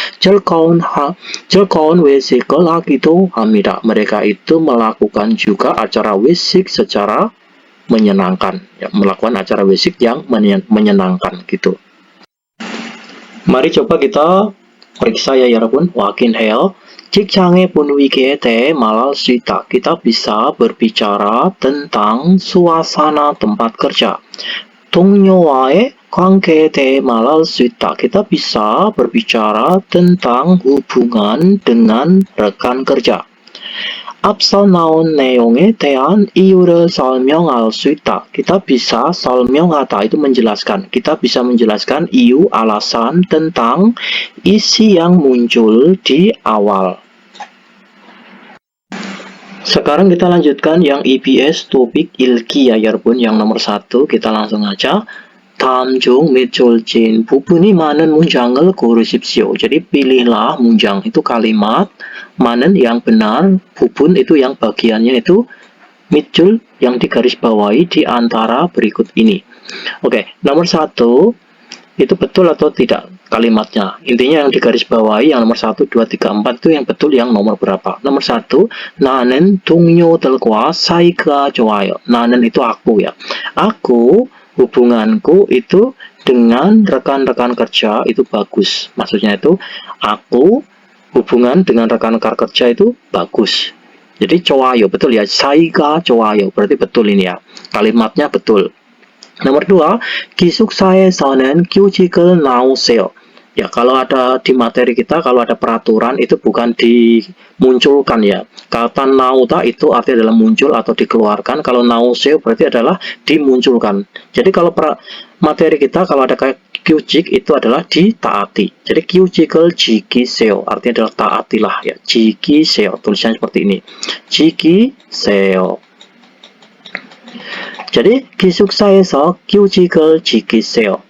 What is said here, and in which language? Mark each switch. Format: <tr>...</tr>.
<ko>즐거운 외식을 하기도 합니다.</ko> <id>Mereka itu melakukan juga acara wisik secara menyenangkan ya, melakukan acara wisik yang menyenangkan gitu. Mari coba kita periksa ya 여러분.</id> <ko>확인해요. 직장의 분위기에 대해 말할 수 있다.</ko> <id>Kita bisa berbicara tentang suasana tempat kerja.</id> <ko>동료와의 관계에 대해 말할 수 있다.</ko> <id>Kita bisa berbicara tentang hubungan dengan rekan kerja.</id> <ko>앞서 나온 내용에 대한 이유를 설명할 수 있다.</ko> <id>Kita bisa 설명하다 itu menjelaskan. Kita bisa menjelaskan iyu, alasan tentang isi yang muncul di awal. Sekarang kita lanjutkan yang EBS topik ilki ya 여러분. Yang nomor 1 kita langsung aja.</id> <ko>다음 중 몇 줄진 부분이 많은 문장을 고르십시오.</ko> <id>Jadi pilihlah 문장 itu kalimat, 많은 yang benar, 부분 itu yang bagiannya itu 밑줄 yang digarisbawahi di antara berikut ini. Oke, nomor 1 itu betul atau tidak kalimatnya. Intinya yang digarisbawahi yang nomor 1, 2, 3, 4 itu yang betul yang nomor berapa. Nomor 1,</id> <ko>나는 동료들과 사이가 좋아요.</ko> <id>나는 itu aku ya. Aku, hubunganku itu dengan rekan-rekan kerja itu bagus. Maksudnya itu aku hubungan dengan rekan-rekan kerja itu bagus. Jadi 좋아요 betul ya.</id> <ko>사이가 좋아요</ko> <id>berarti betul ini ya. Kalimatnya betul. Nomor 2,</id> <ko>기숙사에서는 규칙을 나오세요.</ko> <id>Ya, kalau ada di materi kita, kalau ada peraturan itu bukan dimunculkan ya. Kata nauta itu artinya adalah muncul atau dikeluarkan. Kalau nauseo berarti adalah dimunculkan. Jadi kalau materi kita kalau ada kayak 규칙 itu adalah ditaati. Jadi</id> <ko>규칙을 지키세요</ko> <id>artinya adalah taatilah ya. 지키세요 tulisannya seperti ini. 지키세요.</id> <ko>Jadi 기숙사에서 규칙을 지키세요.</ko>